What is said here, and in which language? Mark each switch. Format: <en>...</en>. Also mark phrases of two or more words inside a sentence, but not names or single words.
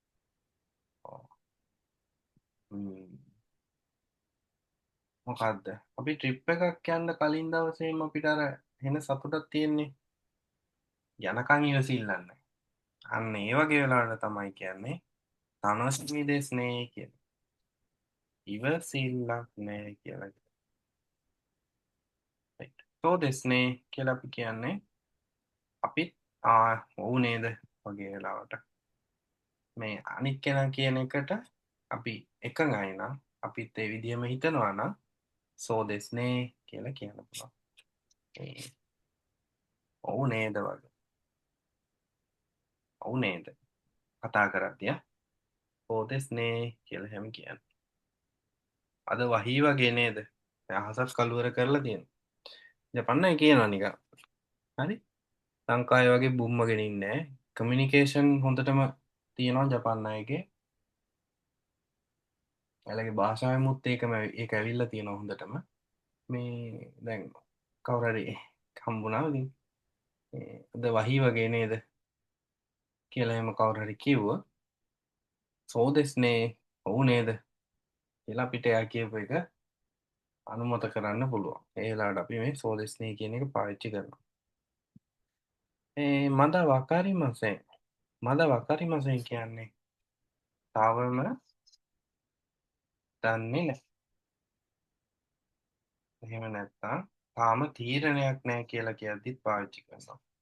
<si>මොකක්ද අපි ට්‍රිප් එකක් යන්න කලින් දවසේම අපිට අර එන සතුටක් තියෙන්නේ යනකම් ඉවසිල්ලන්න. අන්න ඒ වගේ වෙලාවට තමයි කියන්නේ</si> <ja>楽しみですね</ja> <si>කියන්නේ. ඉවසිල්ලක් නෑ කියලා. right.</si> <ja>そうですね</ja> <si>කියලා අපි කියන්නේ අපිත් ඔව් නේද වගේ වෙලාවට මේ අනිත් කෙනා කියන එකට අපි එකඟයි නම් අපිත් ඒ විදිහම හිතනවා නම්</si> <ja>そうですね</ja> <si>කියලා කියන්න පුළුවන්. ඔව් නේද වගේ. ඔව් නේද කතා කරද්දී</si> <ja>そうですね</ja> <si>කියලා හැම කියන්නේ. අද වහී වගේ නේද? අහසත් කළුවර කරලා තියෙනවා. ජපන්නයි කියනවා නිකන්. හරි? ලංකාවේ වගේ බුම්මගෙන ඉන්නේ නැහැ. කමියුනිකේෂන් හොඳටම තියෙනවා ජපන් අයගේ. එයාලගේ භාෂාවෙමුත් ඒක ඇවිල්ලා තියෙනවා හොඳටම. මේ දැන් කවුරු හරි හම්බුණාම ඉතින් අද වහී වගේ නේද කියලා එහෙම කවුරු හරි කිව්වොත්</si> <ja>そうですね</ja> <si>ඔව් නේද කියලා අපිට එයා කියපු එක අනුමත කරන්න පුළුවන්. ඒ වෙලාවට අපි මේ</si> <ja>そうですね</ja> <si>කියන එක පාවිච්චි කරනවා.</si> <ja>まだわかりません. まだわかりません</ja> <si>කියන්නේ තාවම දන්නේ නැහැ. එහෙම නැත්නම් තාම තීරණයක් නැහැ කියලා කියද්දිත් පාවිච්චි කරනවා.</si>